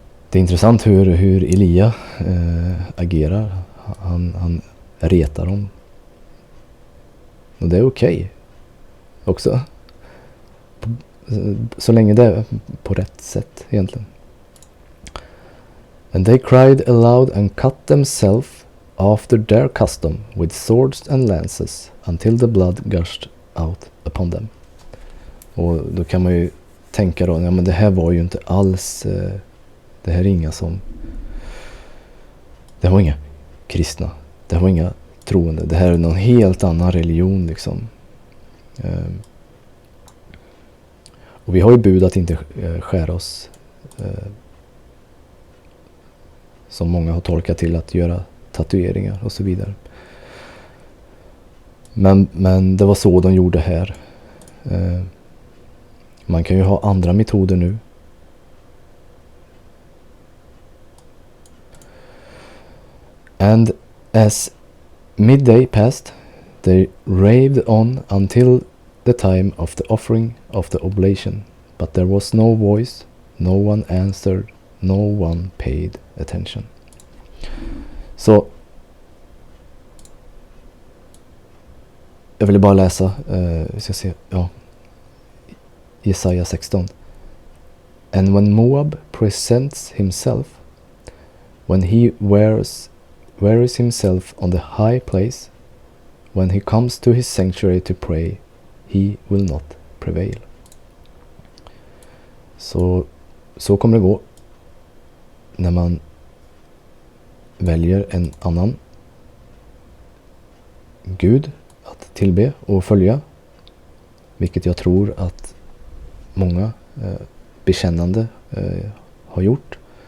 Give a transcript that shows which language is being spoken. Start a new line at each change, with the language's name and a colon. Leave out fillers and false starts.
Swedish: Det är intressant hur Elia agerar. Han retar dem. Och det är okej också. Så länge det är på rätt sätt egentligen.
English: And they cried aloud and cut themselves after their custom with swords and lances until the blood gushed out upon them.
Swedish: Och då kan man ju tänka då, ja men det här var ju inte alls, det här är inga som, det var inga kristna, det var inga troende, det här är någon helt annan religion liksom. Och vi har ju bud att inte skära oss, som många har tolkat till att göra tatueringar och så vidare. Men det var så de gjorde här. Man kan ju ha andra metoder nu.
English: And as midday passed, they raved on until the time of the offering of the oblation. But there was no voice, no one answered, no one paid attention.
Swedish: Så jag ville bara läsa, vi ska se, ja, Jesaja 16.
English: And when Moab presents himself, when he wears himself on the high place, when he comes to his sanctuary to pray, he will not prevail.
Swedish: Så kommer det gå när man väljer en annan Gud att tillbe och följa, vilket jag tror att många bekännande har gjort.